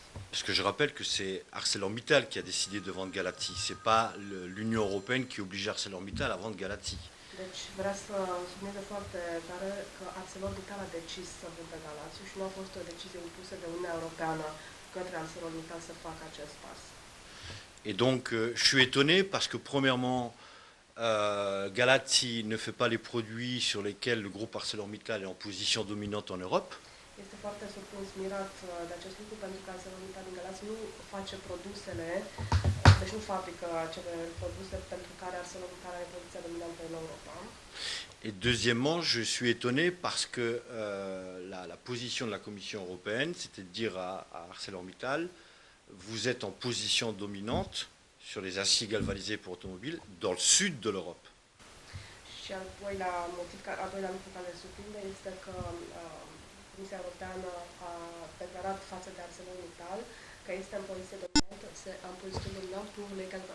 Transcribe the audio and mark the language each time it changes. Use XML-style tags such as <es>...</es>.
<fr>Parce que je rappelle que c'est ArcelorMittal qui a décidé de vendre Galați, c'est pas l'Union européenne qui oblige ArcelorMittal à vendre Galați.</fr> <ro>Deci vreau să subliniez foarte tare că ArcelorMittal a decis să vândă Galați și nu a fost o decizie impusă de Uniunea Europeană către ArcelorMittal să facă acest pas.</ro> <fr>Et donc je suis étonné parce que premièrement Galați ne fait pas les produits sur lesquels le groupe ArcelorMittal est en position dominante en Europe.</fr> <ro>Este foarte surprins, mirat de acest lucru, pentru că ArcelorMittal din Galați nu face produsele, deci nu fabrică acele produse pentru care ArcelorMittal are poziția dominantă în Europa.</ro> <fr>Et deuxièmement, je suis étonné parce que la position de la Commission européenne, c'était de dire à ArcelorMittal, vous êtes en position dominante sur les aciers galvanisés pour automobiles dans le sud de l'Europe.</fr> <ro>Și al doilea lucru care ne surprinde este că Comisia Europeană a declarat față de ArcelorMittal că este în poziție dominantă,</ro> <fr>pour les</fr>